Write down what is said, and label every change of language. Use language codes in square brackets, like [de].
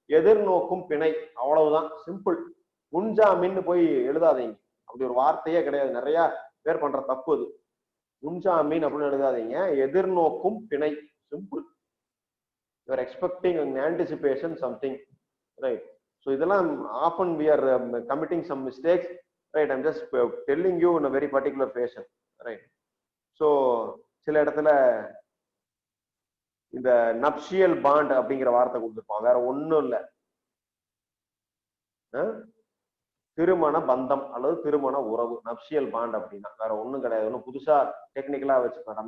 [ta] எதிர்நோக்கும் பிணை, அவ்வளவுதான், சிம்பிள். முன்ஜாமீன் போய் எழுதாதீங்க, அப்படி ஒரு வார்த்தையே கிடையாது. நிறைய பேர் பண்ற தப்பு அது. முன்ஜாமீன் அப்படின்னு எழுதாதீங்க, எதிர்நோக்கும் பிணை, simple. [en] You are expecting anticipation something. Right, so இதெல்லாம் often we are committing some mistakes. Right, I'm just telling you in a very particular fashion. [ta] Right, so சில இடத்துல இந்த நப்ஷியல் பாண்ட் அப்படிங்கிற வார்த்தை கொடுத்துருப்பான், வேற ஒண்ணும் இல்ல, திருமண பந்தம் அல்லது திருமண உறவு. நப்ஷியல் பாண்ட் அப்படின்னா வேற ஒண்ணும் கிடையாது, ஒன்னும் புதுசா டெக்னிக்கலா வச்சுக்கோங்க.